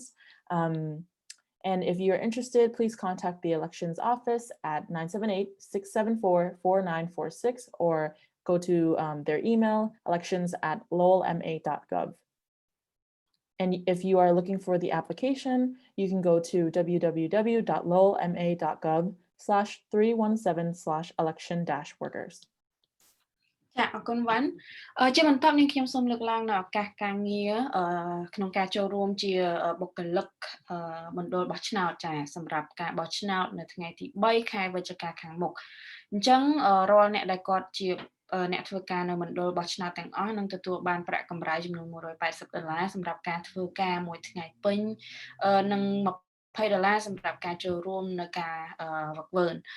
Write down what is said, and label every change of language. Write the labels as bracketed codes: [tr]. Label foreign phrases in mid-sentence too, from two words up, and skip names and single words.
[en] And if you're interested, please contact the elections office at 978-674-4946 or go to their email, elections@lowellma.gov. And if you are looking for the application, you can go to www.lowellma.gov/317/election-workers. [km] ចាអរគុណវ៉ាន់ជាបន្តនាងខ្ញុំសូមលើកឡើងនៅឱកាសការងារក្នុងការចូលរួមជាបុគ្គលិកមណ្ឌលបោះឆ្នោតចាសម្រាប់ការបោះឆ្នោតនៅថ្ងៃទី3ខែវិច្ឆិកាខាងមុខអញ្ចឹងរាល់អ្នកដែលគាត់ជាអ្នកធ្វើការនៅមណ្ឌលបោះឆ្នោតទាំងអស់នឹងទទួលបានប្រាក់កម្រៃចំនួន$180សម្រាប់ការធ្វើការមួយថ្ងៃពេញនិង$20សម្រាប់ការចូលរួមនៅការវឹកវើ